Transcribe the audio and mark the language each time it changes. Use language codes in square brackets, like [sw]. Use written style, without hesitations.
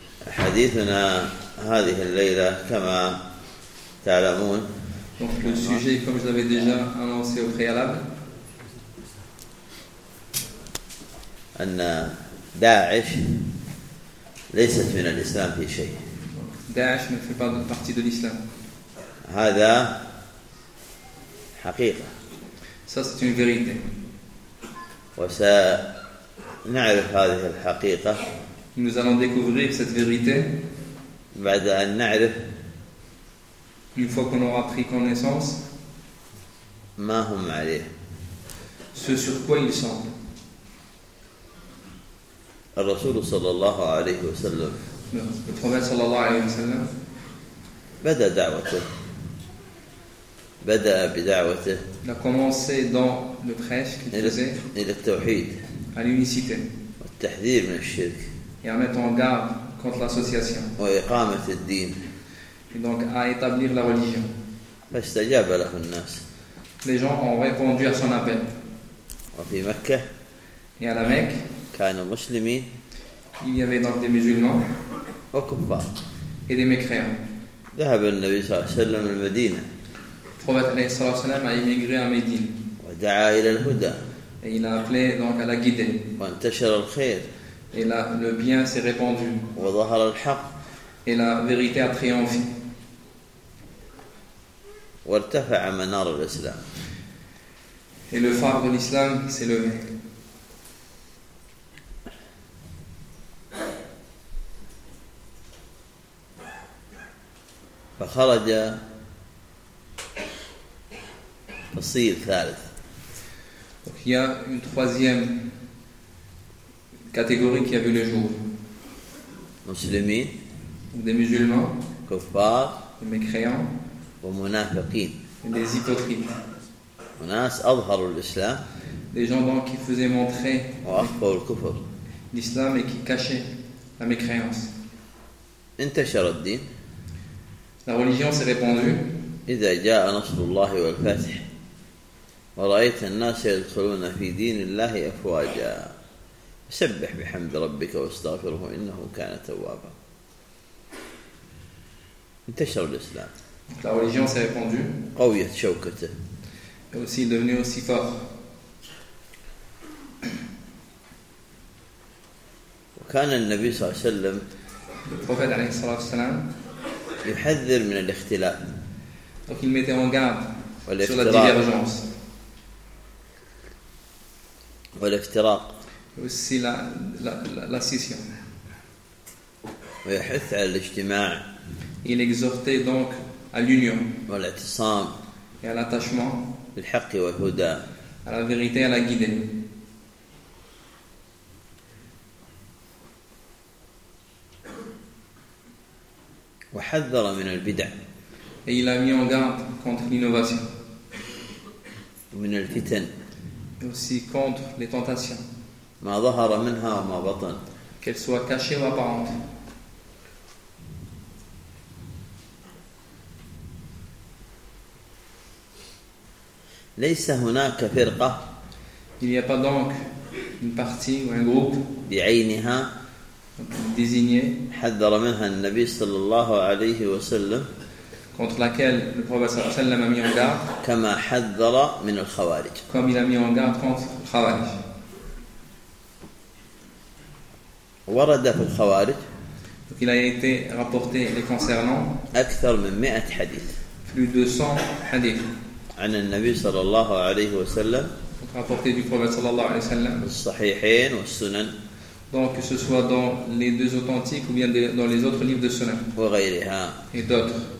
[ar] حديثنا هذه الليلة كما تعلمون. [fr] Donc le sujet, comme je l'avais déjà annoncé au préalable, [ar] أن داعش ليست من الإسلام في شيء. [fr] داعش ne fait pas partie de l'islam. [ar] هذا حقيقة. [fr] Ça c'est une vérité. [ar] وسنعرف هذه الحقيقة. [fr] Nous allons découvrir cette vérité. [ar] بعد أن نعرف. [fr] Une fois qu'on aura pris connaissance. [ar] ما هم عليه. [fr] Ce sur quoi ils sont. [ar] الرسول صلى الله عليه وسلم. الرسول صلى الله عليه وسلم. بدأ دعوته. بدأ بدعوته. [fr] Il a commencé dans le prêche qu'il faisait. [ar] إلى التوحيد. [fr] À l'unicité. [ar] والتحذير من الشرك. [fr] Et à mettre en garde contre l'association. [ar] وإقامة الدين. [fr] Et donc à établir la religion. [ar] فاستجاب له الناس. [fr] Les gens ont répondu à son appel. [ar] وفي مكة. [fr] Et à la Mecque. [ar] كانوا مسلمين. [fr] Il y avait donc des musulmans. [ar] وكفار. [fr] Et des mécréants. [ar] ذهب النبي صلى الله عليه وسلم المدينة. [fr] Le prophète [ar] عليه الصلاة والسلام [fr] a émigré à Médine. [ar] ودعا إلى الهدى. [fr] Et il a appelé donc à la guidée. [ar] وانتشر الخير. [fr] Et là le bien s'est répandu. [ar] وظهر الحق. [fr] Et la vérité a triomphé. [ar] وارتفع منار الإسلام. [fr] Et le phare de l'islam s'est levé. [ar] فخرج فصيل ثالث. [fr] Donc il y a une troisième catégorie qui a vu le jour. [ar] مسلمين. [fr] Des musulmans. [ar] كفار. [fr] Des mécréants. [ar] ومنافقين. [fr] Des hypocrites. [ar] وناس أظهروا الإسلام. [fr] Des gens donc qui faisaient montrer. [ar] وأخفوا الكفر. [fr] L'islam et qui cachaient la mécréance. [ar] انتشر الدين. [fr] La religion s'est répandue. [ar] إذا جاء نصر الله والفتح ورأيت الناس يدخلون في دين الله أفواجا سبح بحمد ربك واستغفره إنه كان توابا. انتشر الإسلام. [fr] La religion s'est répandue. [ar] قوية شوكته. [fr] Et aussi devenu aussi fort. [ar] وكان النبي صلى الله عليه وسلم. [fr] Le prophète [ar] عليه الصلاة والسلام. يحذر من الاختلاف. [fr] Donc il mettait en garde sur la divergence. [ar] والافتراق. [fr] Aussi la scission. [ar] ويحث على الاجتماع. [fr] Il exhortait donc à l'union. [ar] والاعتصام. [fr] Et à l'attachement. [ar] بالحق والهدى. [fr] À la vérité et à la guidée. [ar] وحذر من البدع. [fr] Et il a mis en garde contre l'innovation. [ar] ومن الفتن. [fr] Et aussi contre les tentations. [ar] ما ظهر منها وما بطن. [fr] Qu'elle soit cachée ou apparente. [ar] ليس هناك فرقة. [fr] Il n'y a pas donc une partie ou un groupe. [ar] بعينها. [fr] Désigné. [ar] حذر منها النبي صلى الله عليه وسلم. [fr] Contre laquelle le prophète [ar] صلى الله عليه وسلم [fr] a mis en garde. [ar] كما حذر من الخوارج. [fr] Comme il a mis en garde contre les Khawarij. [ar] ورد في الخوارج. [fr] Donc il a été rapporté les concernant. [ar] أكثر من 100 حديث. [fr] Plus de 100 حديث. [ar] عن النبي صلى الله عليه وسلم. [fr] Rapporté du prophète [ar] صلى الله عليه وسلم. الصحيحين والسنن. [fr] Donc, que ce soit dans les deux authentiques ou bien dans les autres livres de Sunan. Et d'autres.